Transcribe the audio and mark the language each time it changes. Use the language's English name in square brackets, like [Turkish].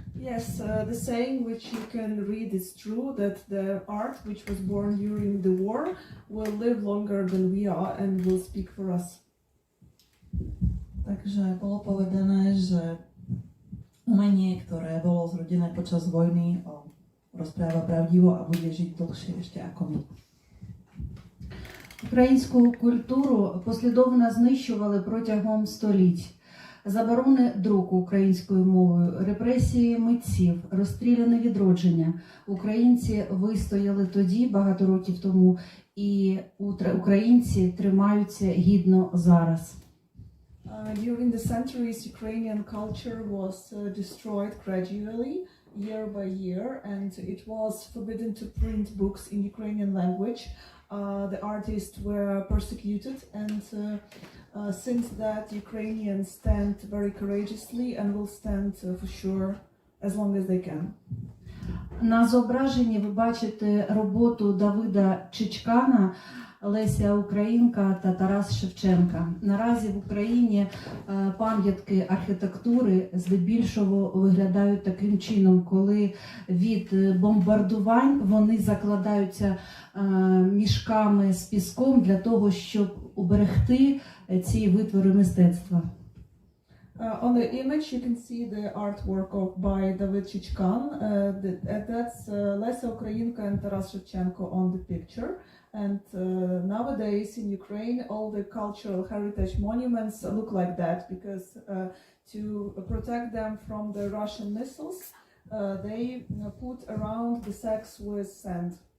[English] Yes, the saying which you can read is true, that the art which was born during the war will live longer than we are and will speak for us. [Slovak] Takže bolo povedané, že umenie, ktoré bolo zrodené počas vojny, rozpráva pravdivo a bude žiť dlhšie ešte ako my. [Ukrainian] Українську культуру послідовно знищували протягом століть. Заборони друку українською мовою, репресії митців, розстріляне відродження. Українці вистояли тоді, багато років тому, і українці тримаються гідно зараз. [English] During the centuries, Ukrainian culture was destroyed gradually, year by year, and it was forbidden to print books in Ukrainian language. The artists were persecuted, and since that, Ukrainians stand very courageously and will stand for sure as long as they can. [Ukrainian] На зображенні ви бачите роботу Давида Чичкана, Леся Українка та Тарас Шевченка. Наразі в Україні пам'ятки архітектури здебільшого виглядають таким чином, коли від бомбардувань вони закладаються мішками з піском для того, щоб уберегти ці витвори мистецтва. [English] On the image you can see the artwork by David Chichkan. That's Lesa Ukrainka and Taras Shevchenko on the picture. And nowadays in Ukraine all the cultural heritage monuments look like that because to protect them from the Russian missiles they put around the sacks with sand.